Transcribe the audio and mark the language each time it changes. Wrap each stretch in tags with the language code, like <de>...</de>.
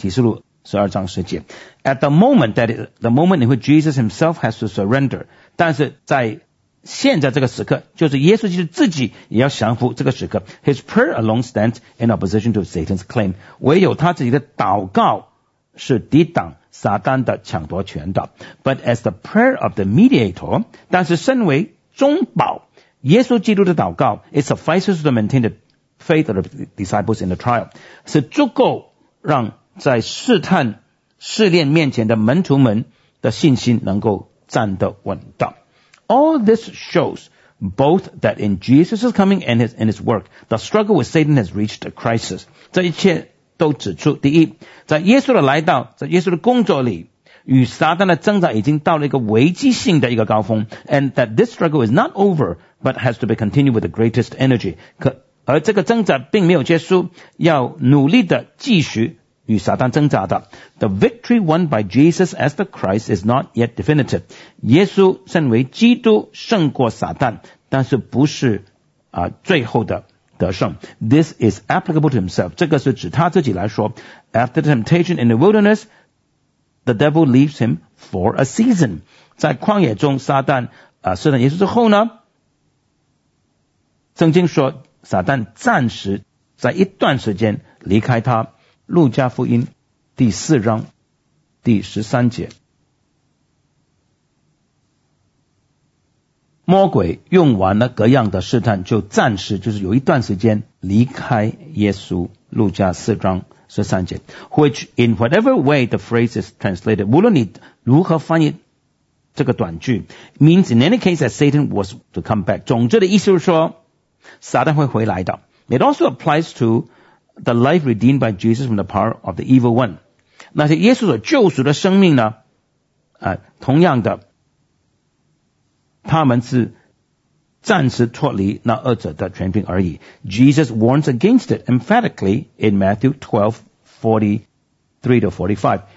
<zh>启示录12章10节。</zh> <en>At the moment that is, the moment in which Jesus himself has to surrender,</en> <zh>但是在现在这个时刻，就是耶稣基督自己也要降服这个时刻。</zh> <en>His prayer alone stands in opposition to Satan's claim.</en> <zh>唯有他自己的祷告是抵挡撒旦的抢夺权的。</zh> <en>But as the prayer of the mediator,</en> <zh>但是身为中保，耶稣基督的祷告</zh> <en>it suffices to maintain the faith of the disciples in the trial.</en> <zh>是足够让在试探试炼面前的门徒们的信心能够站得稳当。</zh> <en>All this shows both that in Jesus' coming and his work, the struggle with Satan has reached a crisis.</en> <zh>这一切都指出，第一，在耶稣的来到，在耶稣的工作里，与撒旦的挣扎已经到了一个危机性的一个高峰，</zh> <en>and that this struggle is not over, but has to be continued with the greatest energy.</en> <zh>而这个挣扎并没有结束，要努力的继续与撒旦挣扎的。</zh> <en>The victory won by Jesus as the Christ is not yet definitive.</en> <zh>耶稣身为基督胜过撒旦，但是不是最后的得胜。</zh> <en>This is applicable to himself.</en> <zh>这个是指他自己来说。</zh> <en>After the temptation in the wilderness, the devil leaves him for a season.</en> <zh>在旷野中撒旦试探耶稣之后呢，圣经说撒旦暂时在一段时间离开他。路加福音第四章第13节，魔鬼用完了各样的试探，就暂时就是有一段时间离开耶稣。路加四章13节。</zh> <en>Which in whatever way the phrase is translated,</en> <zh>无论你如何翻译这个短句，</zh> <en>means in any case that Satan was to come back.</en> <zh>总之的意思是说撒旦会回来的。</zh> <en>It also applies toThe life redeemed by Jesus from the power of the evil one.</en> <zh>那些耶稣所救赎的生命呢同样的他们是暂时脱离那恶者的权柄而已。</zh> <en>Jesus warns against it emphatically in Matthew 12:43-45.</en>